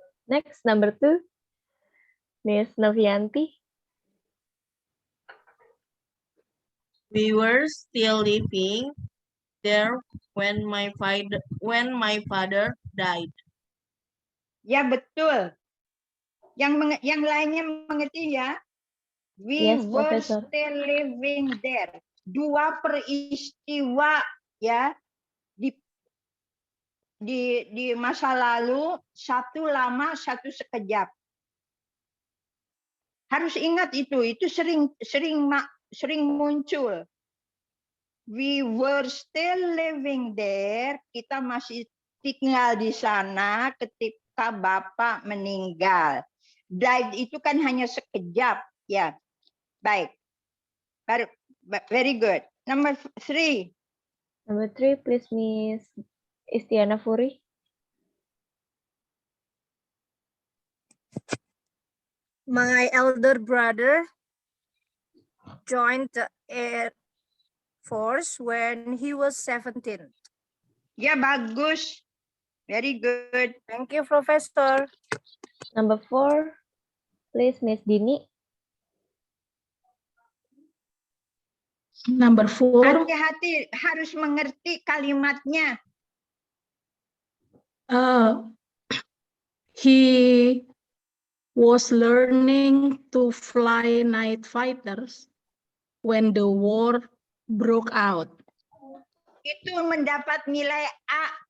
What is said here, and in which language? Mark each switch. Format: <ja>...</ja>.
<en>Next, number 2. Miss Novianti. We were still living there when my father died.</en> <id>Ya betul. Yang lainnya mengerti ya.</id> <en>We Yes, were Professor. still living there.</en> <id>Dua peristiwa ya di masa lalu, satu lama, satu sekejap. Harus ingat itu sering muncul.</id> <en>We were still living there.</en> <id>Kita masih tinggal di sana ketika Bapak meninggal. Died itu kan hanya sekejap, ya. Baik.</id> <en>Very good. Number 3. Number 3, please, Miss Istiana Furi. My elder brother joined the Air Force when he was 17.</en> <id>Ya, bagus.</id> <en>Very good. Thank you, Professor. Number 4, please, Miss Dini. Number 4,</en> <id>Hati-hati, harus mengerti kalimatnya.</id> <en>he was learning to fly night fighters when the war broke out.</en> <id>itu mendapat nilai A+.</id>